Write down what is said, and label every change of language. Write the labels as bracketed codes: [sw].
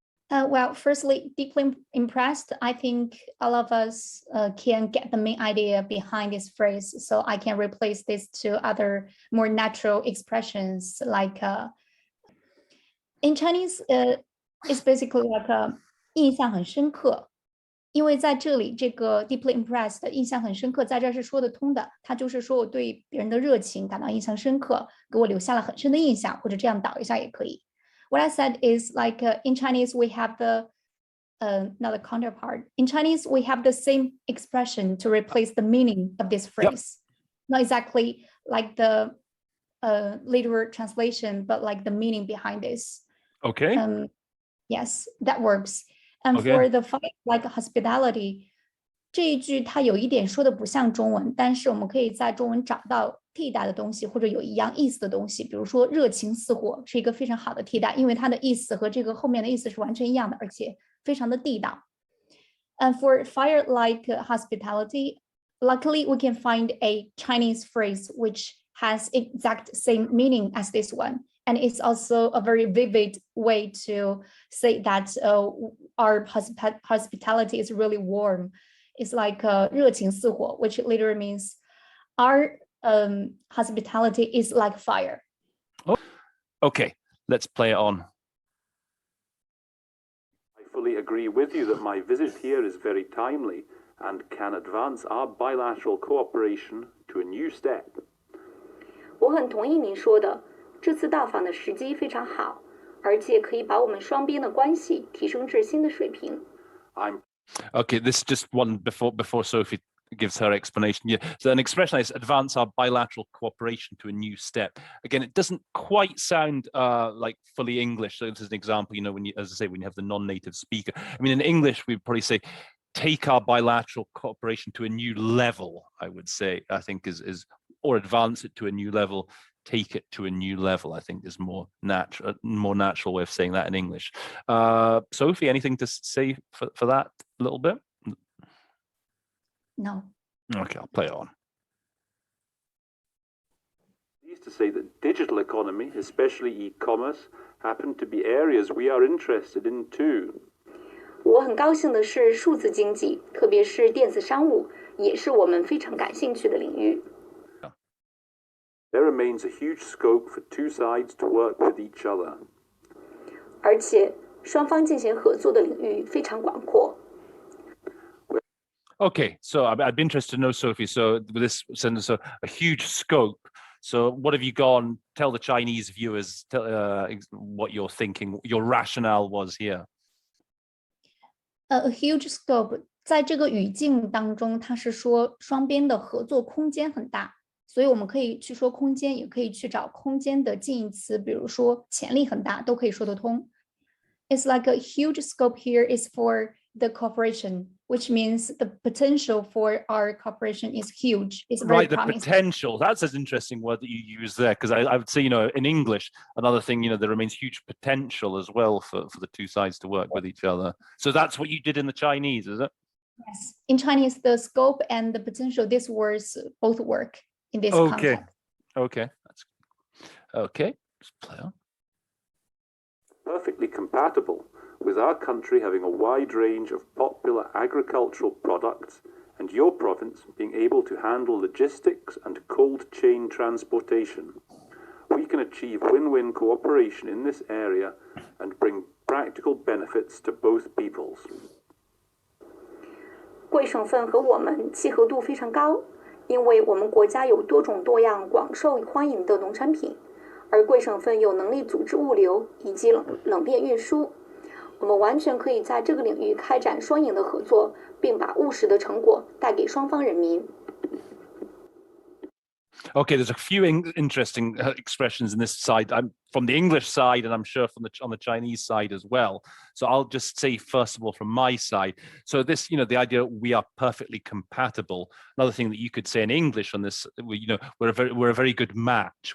[en] Well, firstly, deeply impressed. I think all of us can get the main idea behind this phrase. So I can replace this to other more natural expressions like in Chinese, it's basically like [zh] 印象很深刻。因为在这里，这个 [en] deeply impressed [zh] 印象很深刻，在这是说得通的。它就是说我对别人的热情感到印象深刻，给我留下了很深的印象，或者这样导一下也可以。 [en] What I said is like in Chinese we have the not the counterpart. In Chinese we have the same expression to replace the meaning of this phrase. Yep. Not exactly like the literal translation, but like the meaning behind this. Okay. Yes, that works. And for the fire-like hospitality, [zh] 这一句它有一点说的不像中文，但是我们可以在中文找到替代的东西，或者有一样意思的东西。比如说热情似火是一个非常好的替代，因为它的意思和这个后面的意思是完全一样的，而且非常的地道。 [en] And for fire-like hospitality, luckily we can find a Chinese phrase which has exact same meaning as this one. And it's also a very vivid way to say that our hospitality is really warm. It's like [zh] 热情似火, [en] which literally means our hospitality is like fire. Okay, let's play it on. I fully agree with you that my visit here is very timely and can advance our bilateral cooperation to a new step. [zh] 我很同意您说的。这次到访的时机非常好，而且可以把我们双边的关系提升至新的水平。 [en] Okay, this is just one before Sophie gives her explanation. Yeah, so an expression is advance our bilateral cooperation to a new step. Again, it doesn't quite sound like fully English. So this is an example, you know, when you, as I say, when you have the non-native speaker. I mean, in English, we'd probably say, take our bilateral cooperation to a new level, I would say, I think is or advance it to a new level, take it to a new level, I think is more natural way of saying that in English. Sophie, anything to say for that a little bit? No. Okay, I'll play it on. Pleased to say that digital economy, especially e-commerce, happen to be areas we are interested in too. [zh] 我很高兴的是，数字经济，特别是电子商务，也是我们非常感兴趣的领域。 [en] There remains a huge scope for two sides to work with each other. [zh] 而且，双方进行合作的领域非常广阔。 [en] Okay, so I'd be interested to know, Sophie, so with this sentence, so a huge scope. So what have you gone, tell the Chinese viewers what you're thinking, your rationale was here. A huge scope [zh] 在这个语境当中，它是说双边的合作空间很大，所以我们可以去说空间，也可以去找空间的近义词，比如说潜力很大，都可以说得通。 [en] It's like a huge scope here is for the cooperation, which means the potential for our cooperation is huge. It's very right, the promising. potential. That's an interesting word that you use there, because I would say, you know, in English, another thing, you know, there remains huge potential as well for the two sides to work with each other. So that's what you did in the Chinese, is it? Yes. In Chinese, the scope and the potential, these words both work in this context. Okay. That's okay. Just play on. Perfectly compatible with our country having a wide range of popular agricultural products and your province being able to handle logistics and cold chain transportation. We can achieve win-win cooperation in this area and bring practical benefits to both peoples. [zh] 贵省份和我们契合度非常高，因为我们国家有多种多样、广受欢迎的农产品，而贵省份有能力组织物流以及冷链运输。我们完全可以在这个领域开展双赢的合作，并把务实的成果带给双方人民。 [en] Okay, there's a few interesting expressions in this side. I'm from the English side, and I'm sure on the Chinese side as well. So I'll just say first of all from my side. So this, you know, the idea we are perfectly compatible. Another thing that you could say in English on this, you know, we're a very good match.